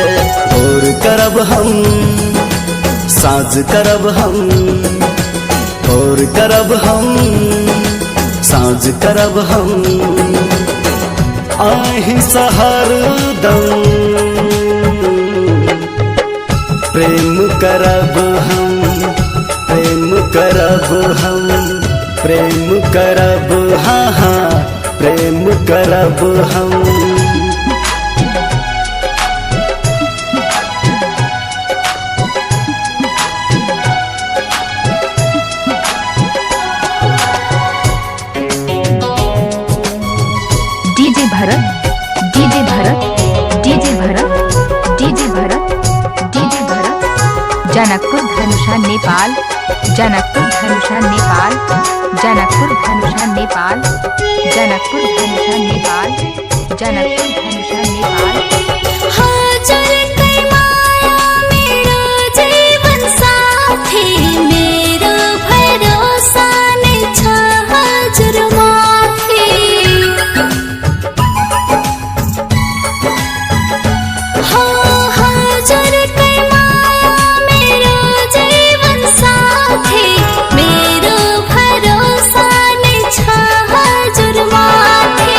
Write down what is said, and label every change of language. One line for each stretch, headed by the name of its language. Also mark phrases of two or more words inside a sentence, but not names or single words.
Bhojpuri: भोर करब हम साँझ करब हम, भोर करब हम साँझ करब हम, आहि सहर दम प्रेम करब हम, प्रेम करब हम, प्रेम करब हाँ प्रेम करब हम। डीजे भरत, डीजे भरत, डीजे भरत, डीजे भरत, डीजे भरत। जनकपुर धनुषा नेपाल, जनकपुर धनुषा नेपाल, जनकपुर धनुषा नेपाल, जनकपुर धनुषा नेपाल, जनकपुर धनुषा नेपाल।
Nepali: हाजर कई माया मेरो जीवन साथी, मेरो भरोसा नै छ हजुर माथि। हजुर कई माया मेरो जीवन साथी, मेरो भरोसा नै छ हजुर माथि।